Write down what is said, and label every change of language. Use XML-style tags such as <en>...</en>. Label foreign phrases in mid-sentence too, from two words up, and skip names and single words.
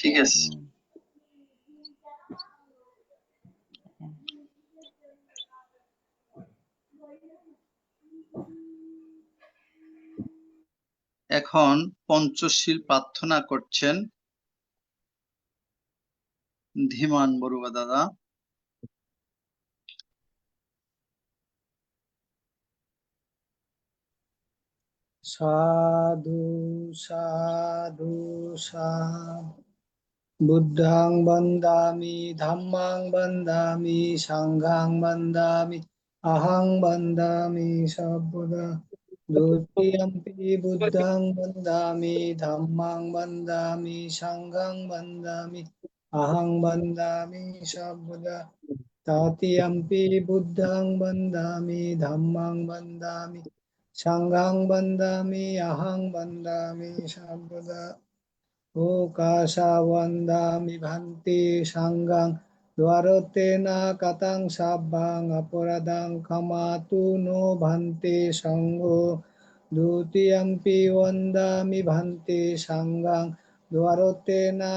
<bn>এখন পঞ্চশীল প্রার্থনা করছেন ধীমান বড়ুয়া দাদা।</bn> <pi>সাধু সাধু সাধু বুদ্ধাং বন্দামি ধম্মাং বন্দামি সংঘাং বন্দামি অহং বন্দামি সর্বদা দ্বিতীয়ম্পি বুদ্ধাং বন্দামি ধম্মাং বন্দামি সংঘাং বন্দামি অহং বন্দামি সর্বদা তৃতীয়ম্পি বুদ্ধাং বন্দামি ধম্মাং বন্দামি সংঘাং বন্দামি অহং বন্দামি সর্বদা Okasa vandami bhanti sangang dwaratena katang sabbang apuradang kamatu no bhanti sango dutiyampi vandami bhanti sangang dwaratena</pi>